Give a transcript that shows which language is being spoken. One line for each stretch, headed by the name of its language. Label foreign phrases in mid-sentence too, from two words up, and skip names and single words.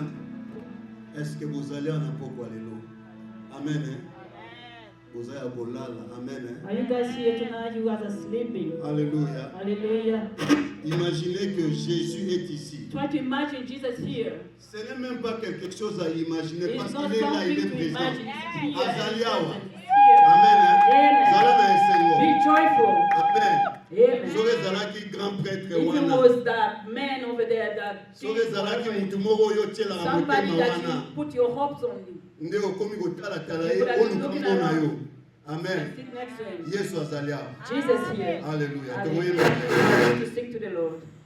French: Est-ce que vous allez en apôtre? Alléluia. Amen. Vous allez à Bolala. Amen.
English: Are you guys here tonight? You guys are sleeping.
French: Alléluia.
English: Hallelujah.
French: Imaginez que Jésus est ici.
English: Try to imagine Jesus here.
French: Ce n'est même pas quelque chose à imaginer parce
English: It's not
French: qu'il est là, il est
English: something to
French: présent.
English: imagine. He's here.
Lingala: Azaliawa.
English: Here. Amen. Amen. Be joyful. Amen. Amen.
Lingala: Soki ezalaki
French: grand prêtre
English: If it
Lingala: wana.
English: was that man over there that
Lingala: Soki ezalaki mutu moko oyo otielaka
English: somebody
Lingala: motema
English: that
Lingala: wana.
English: you put your hopes on.
Lingala: Nde okomi kotalatala
English: You
Lingala: ye
English: could have been
Lingala: oluka
English: looking
Lingala: mpona
English: around.
Lingala: yo. Amen.
English: Sit next to him.
Lingala: Yesu azali awa.
English: Jesus here.
French: Alléluia.
English: Hallelujah. To sing to the Lord.